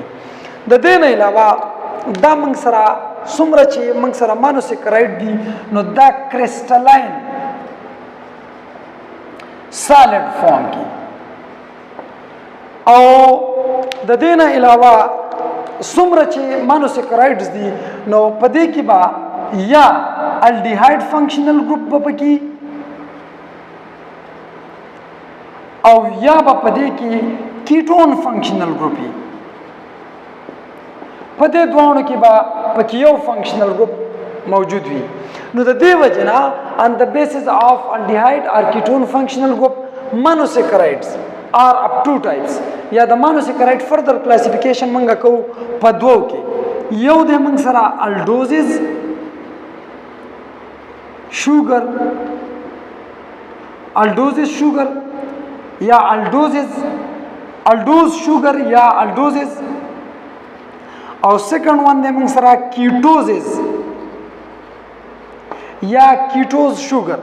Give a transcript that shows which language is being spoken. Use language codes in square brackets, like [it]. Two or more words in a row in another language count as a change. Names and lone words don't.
[ps] د دې نه علاوه دا موږ سره څومره چې موږ سره مانوسیکرایډ دي نو دا [en] crystalline solid form [ps] کې، او د دې نه علاوه څومره چې مانوسیکرایډز دي نو په دې کې به یا [en] aldehyde functional group [ps] به پکې او یا به په دې کې [en] ketone functional group [ps] وي. په دې دوانو کې به پکې یو [en] functional group [ps] موجود وي. نو د دې وجه نه [en] on the basis of aldehyde or ketone functional group monosaccharides are up to types. [ps] یا د [en] monosaccharide further classification [ps] منګه کو په دوو کې، یو د موږ سره [en] aldoses sugar, aldoses sugar [ps] یا [en] aldose sugar [ps] یا الډوزز، او [en] second one [ps] د موږ سره کیټوزز یا [en] ketose sugar.